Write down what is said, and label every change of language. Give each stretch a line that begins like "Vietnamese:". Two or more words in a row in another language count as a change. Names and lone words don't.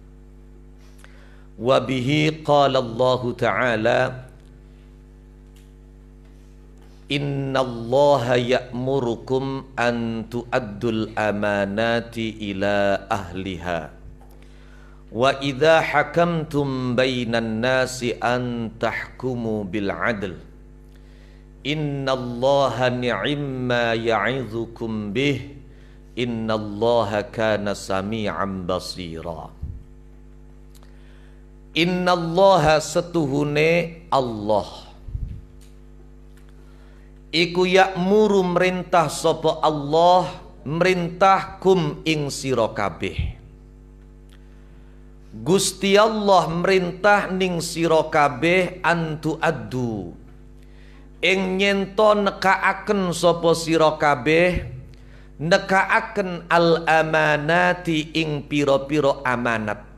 Arabic: وبه قال الله تعالى إن الله يأمركم أن تؤدوا الأمانات إلى أهلها وإذا حكمتم بين الناس أن تحكموا بالعدل إن الله نعما يعظكم به إن الله كان سميعا بصيرا.
Javanese: Innallaha setuhune Allah iku ya'muru merintah sapa Allah merintah kum ing sira kabeh. Gusti Allah merintah ning sira kabeh
Arabic: أن تؤدوا
Javanese: ing nyento nekaaken sapa sira kabeh nekaaken
Arabic: الأمانات
Javanese: ing pira-pira amanat.